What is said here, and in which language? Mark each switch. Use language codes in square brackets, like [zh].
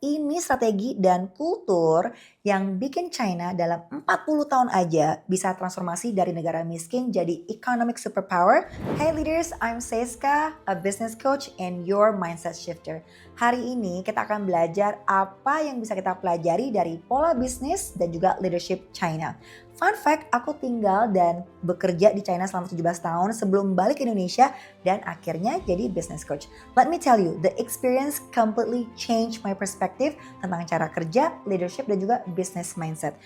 [id] ini strategi dan kultur yang bikin China dalam 40 tahun aja bisa transformasi dari negara miskin jadi [en] economic superpower. Hey leaders, I'm Seiska, a business coach and your mindset shifter. [id] Hari ini kita akan belajar apa yang bisa kita pelajari dari pola bisnis dan juga leadership China. [en] Fun fact, [id] aku tinggal dan bekerja di China selama 17 tahun sebelum balik ke Indonesia dan akhirnya jadi business coach. [en] Let me tell you, the experience completely changed my perspective [id] tentang cara kerja, [en] leadership, [id] dan juga [en] business mindset.